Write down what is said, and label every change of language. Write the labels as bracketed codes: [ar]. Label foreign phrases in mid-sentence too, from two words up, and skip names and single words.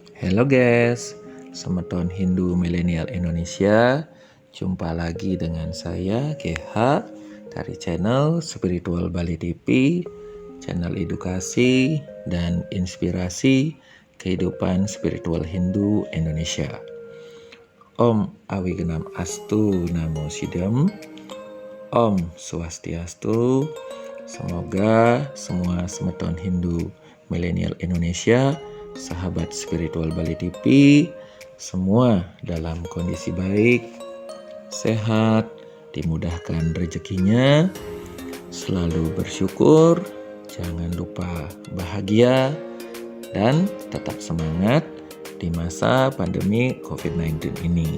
[id] Halo guys, Semeton Hindu Milenial Indonesia. Jumpa lagi dengan saya GH dari channel Spiritual Bali TV, channel edukasi dan inspirasi kehidupan spiritual Hindu Indonesia. [sa] Om Awigenam Astu Namo Sidam, Om Swastiastu. [id] Semoga semua Semeton Hindu Milenial Indonesia, sahabat spiritual Bali TV, semua dalam kondisi baik, sehat, dimudahkan rezekinya, selalu bersyukur, jangan lupa bahagia, dan tetap semangat di masa pandemi COVID-19 ini.